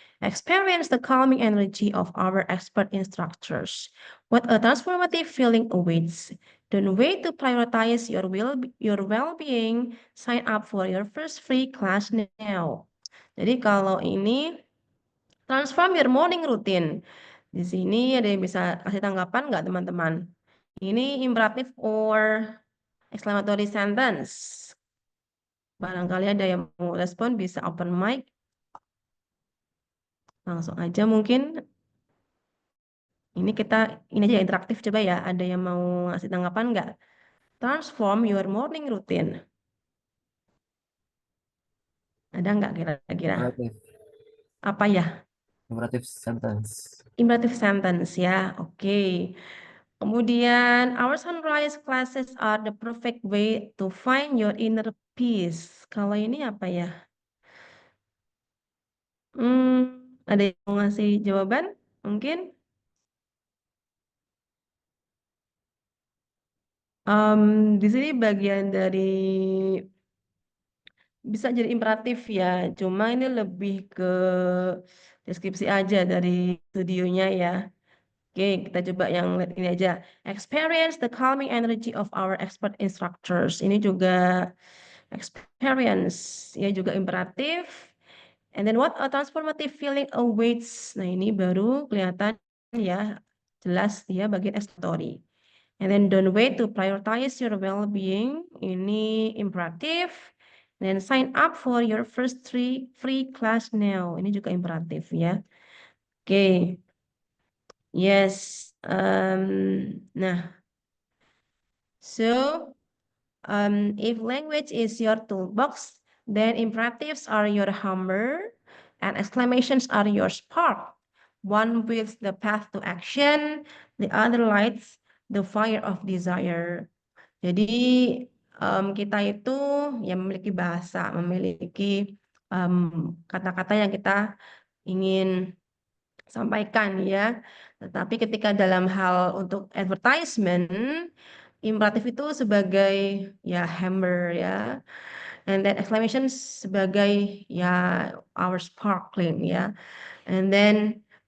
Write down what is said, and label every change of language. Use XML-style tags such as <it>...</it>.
<en>Experience the calming energy of our expert instructors. What a transformative feeling awaits. Don't wait to prioritize your well-being. Sign up for your first free class now.</en> <id>Jadi kalau ini</id> <en>transform your morning routine.</en> <id>Di sini ada yang bisa kasih tanggapan nggak teman-teman? Ini</id> <en>imperative or exclamatory sentence?</en> <id>Barangkali ada yang mau respon, bisa open mic. Langsung aja mungkin. Ini aja interaktif, coba ya. Ada yang mau ngasih tanggapan nggak?</id> <en>Transform your morning routine.</en> <id>Ada nggak kira-kira?</id> <en>Imperative.</en> <id>Apa ya?</id> <en>Imperative sentence. Imperative sentence ya, oke. Kemudian, our sunrise classes are the perfect way to find your inner peace.</en> <id>Kalau ini apa ya? Ada yang mau ngasih jawaban? Mungkin? Di sini bagian dari bisa jadi imperatif ya. Cuma ini lebih ke deskripsi aja dari studionya ya. Oke, kita coba yang ini aja.</id> <en>Experience the calming energy of our expert instructors.</en> <id>Ini juga</id> <en>experience,</en> <id>ya juga imperatif.</id> <en>And then what a transformative feeling awaits.</en> <id>Nah, ini baru kelihatan ya, jelas dia bagian explanatory.</id> <en>And then don't wait to prioritize your well-being.</en> <id>Ini imperatif.</id> <en>Then sign up for your first 3 free class now.</en> <id>Ini juga imperatif ya. Oke. Yes.</id> <en>Nah, so if language is your toolbox, then imperatives are your hammer and exclamations are your spark. One builds the path to action, the other lights the fire of desire.</en> <id>Jadi kita itu ya memiliki bahasa, memiliki kata-kata yang kita ingin sampaikan ya. Tetapi ketika dalam hal untuk advertisement, imperatif itu sebagai ya hammer ya,</id> <en>and then exclamation</en> <id>sebagai ya</id> <en>our sparkling</en> <id>ya, and then</id>